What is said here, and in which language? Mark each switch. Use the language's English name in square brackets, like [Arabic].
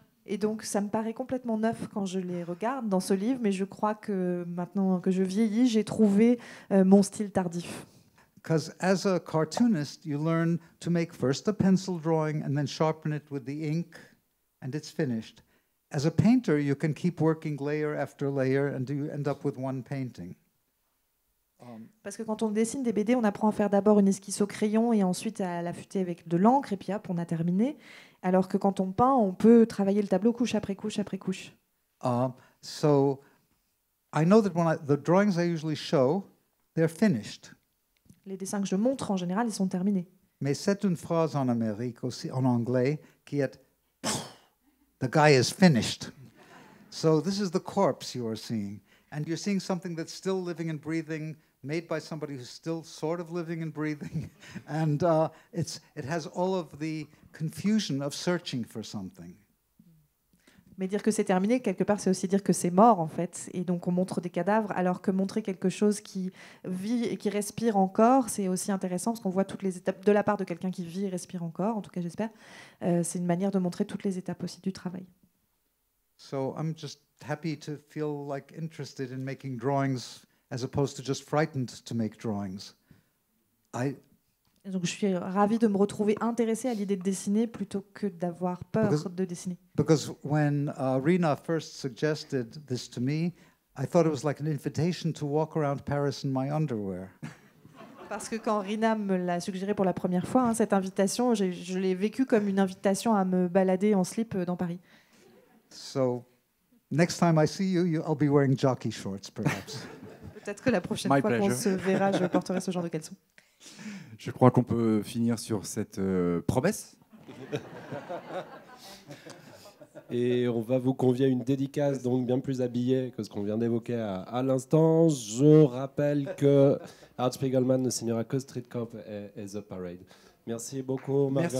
[French] Et donc, ça me paraît complètement neuf quand je les regarde dans ce livre, mais je crois que maintenant que je vieillis, j'ai trouvé mon style tardif. [English] Because as a cartoonist, you learn to make first a pencil drawing and then sharpen it with the ink, and it's finished. As a painter, you can keep working layer after layer, and you end up with one painting. [French] Parce que quand on dessine des BD, on apprend à faire d'abord une esquisse au crayon et ensuite à l'affûter avec de l'encre, et puis hop, on a terminé. Alors que quand on peint, on peut travailler le tableau couche après couche après couche. [English] So I know that the drawings I usually show, they're finished. [French] Les dessins que je montre, en général, ils sont terminés. Mais c'est une phrase en Amérique aussi, en anglais, qui est « [English] the guy is finished ». So this is the corpse you are seeing. And you're seeing something that's still living and breathing, made by somebody who's still sort of living and breathing. And it has all of the confusion of searching for something. [French] Mais dire que c'est terminé, quelque part, c'est aussi dire que c'est mort, en fait. Et donc, on montre des cadavres, alors que montrer quelque chose qui vit et qui respire encore, c'est aussi intéressant, parce qu'on voit toutes les étapes de la part de quelqu'un qui vit et respire encore, en tout cas, j'espère. C'est une manière de montrer toutes les étapes aussi du travail. [English] So I'm just happy to feel like interested in making drawings as opposed to just frightened to make drawings. [French] Et donc je suis ravie de me retrouver intéressée à l'idée de dessiner plutôt que d'avoir peur de dessiner. [English] Because when Rina first suggested this to me, I thought it was like an invitation to walk around Paris in my underwear. [French] Parce que quand Rina me l'a suggéré pour la première fois, cette invitation, je l'ai vécue comme une invitation à me balader en slip dans Paris. [English] So, next time I see you, I'll be wearing jockey shorts, perhaps. [French] Peut-être que la prochaine fois qu'on se verra, je porterai ce genre de caleçon. Je crois qu'on peut finir sur cette promesse. Et on va vous convier à une dédicace donc bien plus habillée que ce qu'on vient d'évoquer à l'instant. Je rappelle que Art Spiegelman ne signera que Street Cop et The Parade. Merci beaucoup, Marguerite.